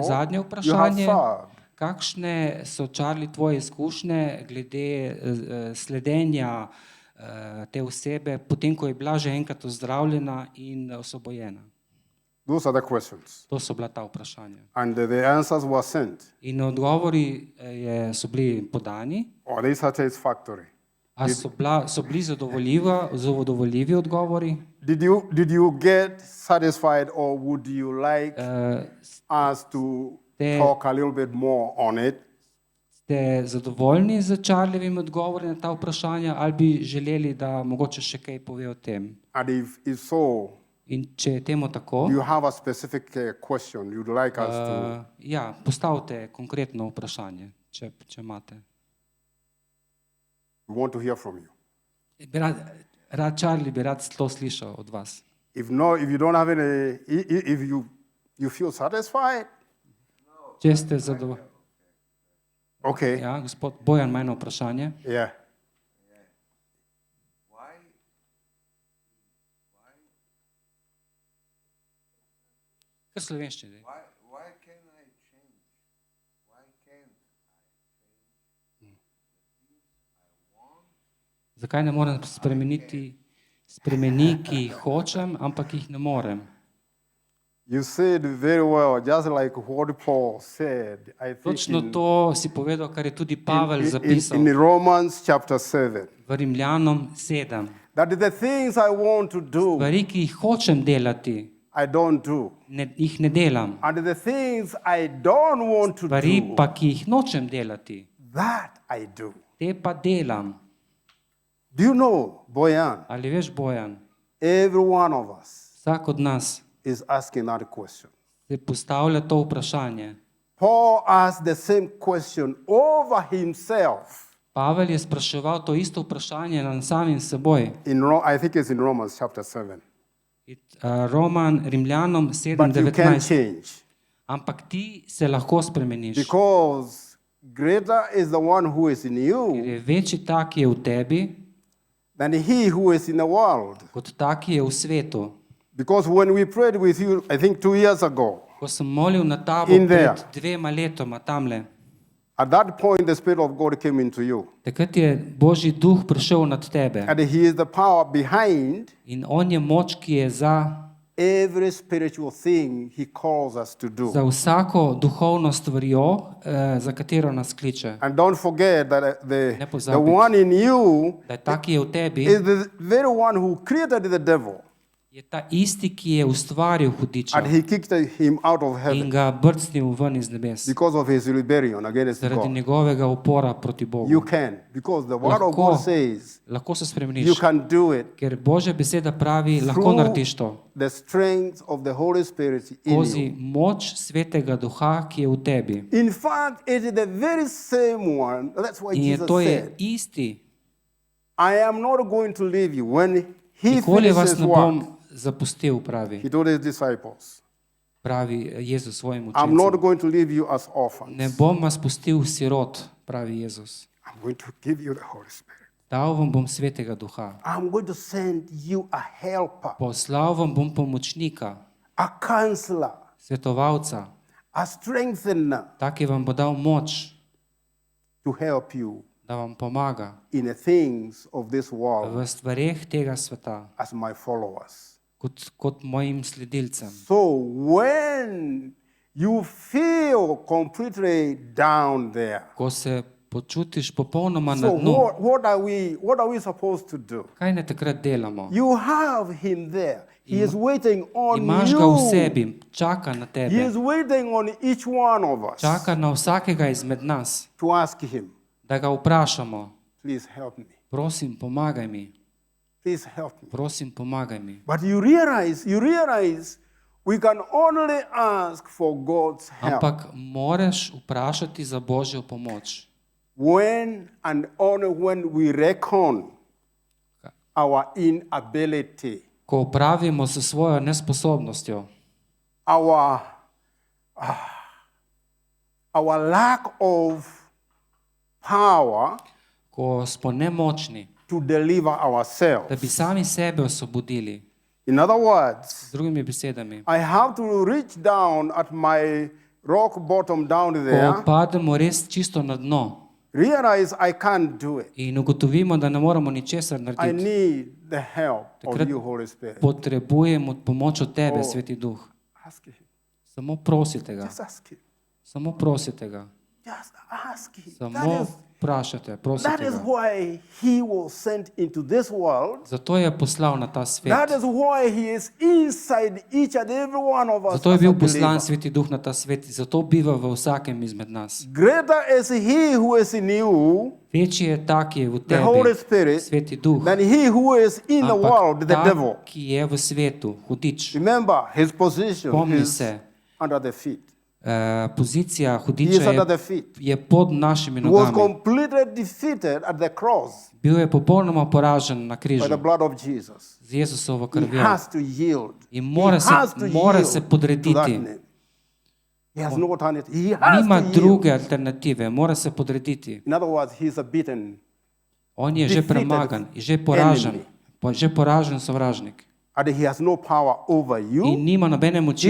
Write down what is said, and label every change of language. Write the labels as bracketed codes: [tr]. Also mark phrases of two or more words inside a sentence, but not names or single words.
[sl] Zadnje [en] you have [sl] vprašanje, [en] served? [sl] kakšne so, Charlie, tvoje izkušnje glede sledenja te osebe, potem, ko je bila že enkrat ozdravljena in osvobojena? [en] Those are the questions. [sl] To so bila ta vprašanja. [en] And the answers were sent. [sl] In odgovori so bili podani. [en] Are they satisfactory? [sl] A so bili zadovoljivi odgovori? [en] Did you get satisfied, or would you like us to talk a little bit more on it? [sl] Ste zadovoljni z Charlievim odgovori na ta vprašanja ali bi želeli, da mogoče še kaj pove o tem? [en] And if so, [sl] In če je temu tako, [en] do you have a specific question you'd like us to? [sl] ja, postavite konkretno vprašanje, če imate. [en] We want to hear from you. [sl] Charlie bi rad to slišal od vas. [en] If you don't have any, if you feel satisfied, [sl] Če ste zadovoljni. okay, Ja, gospod Bojan ima eno vprašanje. yeah. Kar slovenščini. [en] Why can I change? Why can't [sl] Zakaj ne morem spremeni, ki jih hočem, ampak jih ne morem? [en] You said very well, just like what Paul said, I think [sl] Točno to si povedal, kar je tudi Pavel zapisal [en] in Romans chapter 7. [sl] v Rimljanom 7. [en] That the things I want to do, [sl] Stvari, ki jih hočem delati, [en] I don't do. [sl] jih ne delam. [en] And the things I don't want to [sl] Stvari do, pa, ki jih nočem delati, [en] that I do. [sl] te pa delam. [en] Do you know, Boyan, [sl] Ali veš, Bojan, [en] every one of us [sl] vsak od nas [en] is asking that question. [sl] se postavlja to vprašanje. [en] Paul asked the same question over himself. [sl] Pavel je spraševal to isto vprašanje nad samim seboj. [en] I think it's in Romans chapter 7. [sl] Roman Rimljanom [en] But you can 7:19. change. [sl] Ampak ti se lahko spremeniš. [en] Because greater is the one who is in [sl] Ker [en] you [sl] je večji tak, ki je v tebi, [en] than he who is in the world. [sl] kot tak, ki je v svetu. [en] Because when we prayed with you, I think 2 years ago, [sl] Ko sem molil na tabo [en] In there. [sl] pred 2 letoma tamle, [en] at that point the Spirit of God came into you. [sl] takrat je Božji duh prišel nad tebe. [en] And he is the power behind [sl] In on je moč, ki je za [en] every spiritual thing he calls us to do. [sl] vsako duhovno stvarjo, za katero nas kliče. [en] And don't forget that [sl] Ne [en] the [sl] pozabiti. [en] one in you [sl] Da je ta, ki je v tebi, [en] is the very one who created the devil. [sl] je ta isti, ki je ustvaril hudiča [en] And he kicked him out of [sl] in [en] heaven [sl] ga brcnil ven iz nebes. [en] because of his rebellion against [sl] Zaradi [en] God. [sl] njegovega upora proti Bogu. [en] You can, because the word of [sl] Lahko, [en] God says [sl] lahko se [en] you [sl] spremeniš, [en] can do it [sl] ker Božja beseda pravi, lahko [en] through [sl] narediš to. [en] the strength of the Holy Spirit in [sl] Skozi [en] you. [sl] moč svetega duha, ki je v tebi. [en] In fact, it is the very same one. That's why [sl] In je Jesus to je [en] said, [sl] isti. [en] I am not going to leave you. When he [sl] Nikoli vas [en] finishes [sl] ne [en] work, [sl] bom zapustil, pravi. [en] he told his disciples, [sl] Pravi Jezus svojim [en] I'm not [sl] učencem. [en] going to leave you as orphans. [sl] Ne bom vas pustil sirot, pravi Jezus. [en] I'm going to give you the Holy Spirit. [sl] Dal vam bom svetega duha. [en] I'm going to send you a helper, [sl] Poslal vam bom pomočnika, [en] a counselor, [sl] svetovalca, [en] a strengthener [sl] tak, ki vam bo dal moč, [en] to help you [sl] da vam pomaga [en] in the things of this world [sl] v stvareh tega sveta, [en] as my followers. [sl] kot mojim sledilcem. [en] So when you feel completely down there, [sl] Ko se počutiš popolnoma na so dnu, [en] what are we supposed to do? [sl] kaj ne takrat delamo? [en] You have him there. He is waiting on [sl] Imaš ga v [en] you. [sl] sebi, čaka na [en] He [sl] tebe, [en] is waiting on each one of us [sl] čaka na vsakega izmed nas, [en] to ask him, [sl] da ga vprašamo, [en] please help me. [sl] prosim, pomagaj mi, [en] Please help me. [sl] prosim, pomagaj mi. [en] But you realize we can only ask for God's help [sl] Ampak moraš vprašati za Božjo pomoč, [en] when and only when we reckon our inability, [sl] ko opravimo s svojo nesposobnostjo, [en] our lack of power [sl] ko smo nemočni, [en] to deliver [sl] da [en] ourselves. [sl] bi sami sebe osvobodili. [en] In other words, [sl] Z drugimi besedami, [en] I have to reach down at my rock bottom down [sl] ko [en] there, [sl] pademo res čisto na dno [en] realize I can't do it. [sl] in ugotovimo, da ne moremo ničesar [en] I [sl] narediti, [en] need the help of [sl] Takrat- [en] you, Holy Spirit. [sl] potrebujemo pomoč od tebe, Sveti Duh. [en] Ask him. [sl] Samo prosite ga. [en] Just ask him. [sl] Samo prosite ga. [en] Just ask him. [sl] Samo vprašajte, [en] That [sl] prosite [en] is [sl] ga. [en] why he was sent into this world. [sl] Zato je poslal na ta svet. [en] That is why he is inside each and every one of us. [sl] Zato je [en] as a [sl] bil [en] believer. [sl] poslan Sveti Duh na ta svet, zato biva v vsakem izmed nas. [en] Greater is he who is in you, [sl] Večji je ta, ki je v [en] the Holy [sl] tebi, [en] Spirit, [sl] Sveti Duh, [en] than he who is in the world, [sl] ampak [en] the [sl] ta, [en] devil. [sl] ki je v svetu, hudič. [en] Remember, his position [sl] Spomni [en] is [sl] se, [en] under the feet. [sl] pozicija [en] He is [sl] hudiča [en] under [sl] je, [en] the feet. [sl] je pod našimi [en] He was [sl] nogami. [en] completely defeated at the cross [sl] Bil je popolnoma poražen na [en] by [sl] križu [en] the blood of Jesus. [sl] z Jezusovo [en] He [sl] krvjo. [en] has to yield. [sl] In [en] He [sl] mora [en] has to [sl] se, mora [en] yield [sl] se [en] to that [sl] podrediti. [en] name. He has no alternative. He has [sl] Nima [en] to yield. [sl] druge alternative, mora se podrediti. [en] In other words, he's a beaten. [sl] On je že [en] Defeated [sl] premagan, je že poražen, [en] enemy. [sl] že poražen sovražnik. [en] And he has no power over [sl] In [en] you. [sl] nima nobene moči